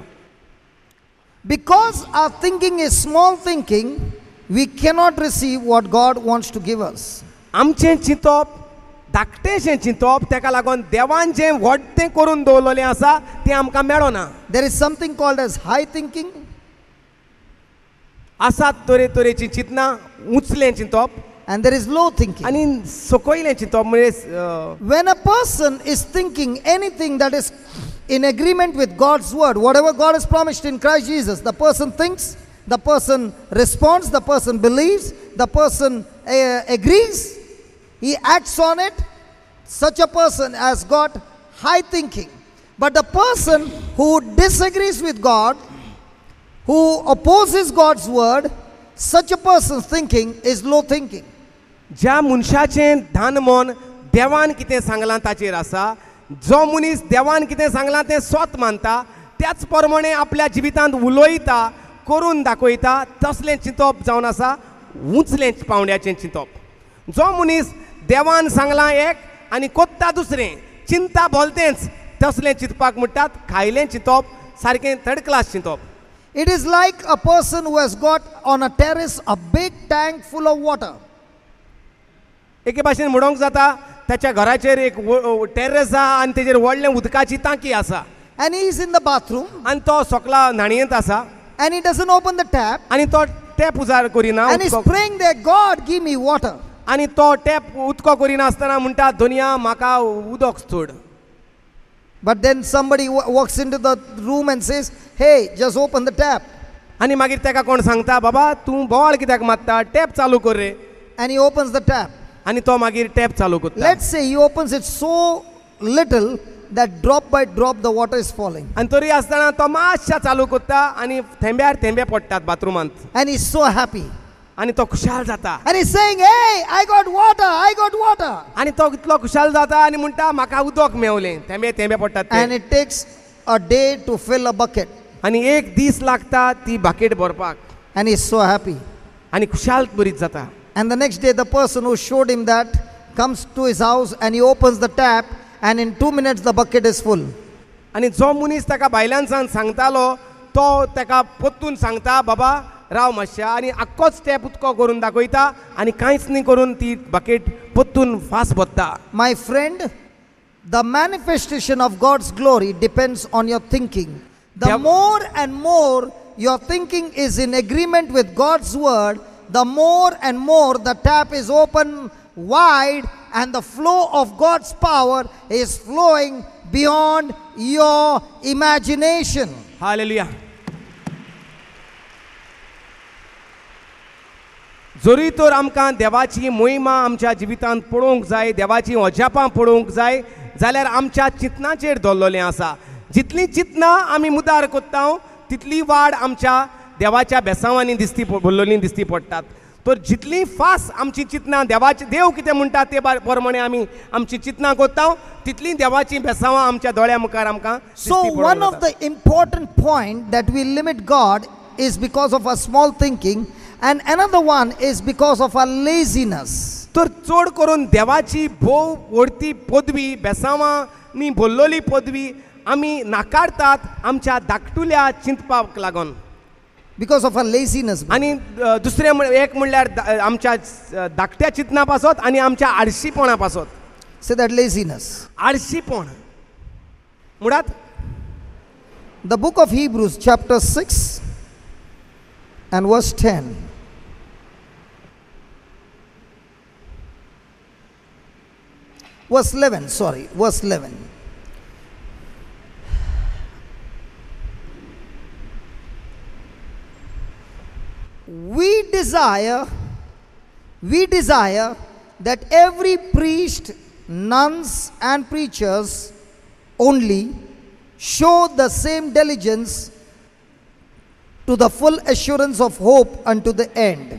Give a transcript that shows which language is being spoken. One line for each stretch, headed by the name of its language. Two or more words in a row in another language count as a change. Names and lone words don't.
English: Because our thinking is small thinking, we cannot receive what God wants to give us.
Konkani: आमचें चिंतप धाकटेशें चिंतप, तेका लागून देवान जें व्हडटें करून दवरलेलें आसा तें आमकां मेळना.
English: There is something called as high thinking,
Konkani: आसात तरेतरेचीं चिंतनां, उंचलें चिंतप
English: and there is low thinking.
Konkani: आनी सकयलें चिंतप. म्हणजे
English: When a person is thinking anything that is in agreement with God's word, whatever God has promised in Christ Jesus, the person thinks, the person responds, the person believes, the person agrees, he acts on it. Such a person has got high thinking. But the person who disagrees with God, who opposes God's word, such a person's thinking is low thinking.
Konkani: ज्या मनशाचें ध्यान मन देवान कितें सांगलां ताचेर आसा, जो मनीस देवान कितें सांगलां तें स्वत मानता, त्याच प्रमाणे आपल्या जिवितांत उलयता, करून दाखयता, तसलें चिंतप जावन आसा उंचलें पावंड्याचें चिंतप. जो मनीस देवान सांगलां एक आनी कोत्ता दुसरें, चिंता भलतेंच, तसलें चिंतपाक म्हणटात खायलें चिंतप, सारकें
English: third class
Konkani: चिंतप.
English: It is like a person who has got on a terrace a big tank full of water.
Konkani: एके भाशेन म्हणूंक जाता त्याच्या घराचेर एक टेरेस आहा आनी तेजेर व्हडलें उदकाची टांकी आसा.
English: And he is in the bathroom.
Konkani: आनी तो सकला न्हाणयेंत आसा.
English: And he doesn't open the tap.
Konkani: आनी तो टॅप उजार करिना.
English: And he's praying there, God, give me water.
Konkani: आनी तो टॅप उदको करिना आसतना म्हणटा दुनिया म्हाका उदक सोड.
English: But then somebody walks into the room and says, hey, just open the tap.
Konkani: आनी मागीर तेका कोण सांगता बाबा तूं बोवाळ कित्याक मारता, टॅप चालू कर रे.
English: And he opens the tap.
Konkani: आनी तो मागीर टॅप चालू करता.
English: Let's say he opens it so little that drop by drop the water is falling.
Konkani: आनी तरी आसतना तो मातशा चालू करता आनी थेंब्यार थेंबे पडटात बाथरुमांत.
English: And he's so happy.
Konkani: आनी तो खुशाल जाता.
English: And he's saying, hey, I got water, I got water.
Konkani: आनी तो इतलो खुशाल जाता आनी म्हणटा म्हाका उदक मेवलें, थेंबे थेंबे पडटात ते.
English: And it takes a day to fill a bucket.
Konkani: आनी एक दीस लागता ती बाकेट भरपाक.
English: And he's so happy.
Konkani: आनी खुशाल बरीच जाता.
English: And the next day the person who showed him that comes to his house and he opens the tap and in 2 minutes the bucket is full.
Konkani: आनी जो मनीस ताका भायल्यान सावन सांगतालो तो ताका परतून सांगता बाबा राव मातशा आनी आख्खोच टॅप उदको करून दाखयता आनी कांयच न्ही करून ती बकेट परतून फास्ट भरता.
English: My friend, the manifestation of God's glory depends on your thinking. The more and more your thinking is in agreement with God's word, the more and more the tap is open wide and the flow of God's power is flowing beyond your imagination. Hallelujah.
Konkani: जरी तर आमकां देवाची मोहिमा आमच्या जिवितांत पळोवंक जाय, देवाची अजापां पळोवंक जाय, जाल्यार आमच्या चिंतनाचेर दवरलेलें आसा. जितलीं चिंतनां आमी मुदार कोत्ता तितली वाड आमच्या देवाच्या बेसांवांनी दिसती भरलेलीं दिसती पडटात. तर जितली फास्ट आमची चिंतनां देवाचे देव कितें म्हणटा ते प्रमाणे आमी आमची चिंतनां कोत्ता तितली देवाची बेसांवां आमच्या दोळ्या मुखार आमकां दिसती
English: So
Konkani: पडोंक
English: one of
Konkani: लागतात.
English: the important point that we limit God is because of our small thinking, and another one is because of our laziness.
Konkani: तर चड करून देवाची भोव व्हडती पदवी बेसांवांनी भरलेली पदवी आमी नाकारतात आमच्या धाकटुल्या चिंतपाक लागून.
English: Because of our laziness.
Konkani: आनी दुसरें एक म्हणल्यार आमच्या धाकट्या चिंतना पासत आनी आमच्या आळशीपणा पासत.
English: Say that laziness.
Konkani: आळशीपण मुळात
English: The book of Hebrews chapter 6 and verse 10. Verse 11, sorry, verse 11. We desire that every priest, nuns, and preachers only show the same diligence to the full assurance of hope unto the end.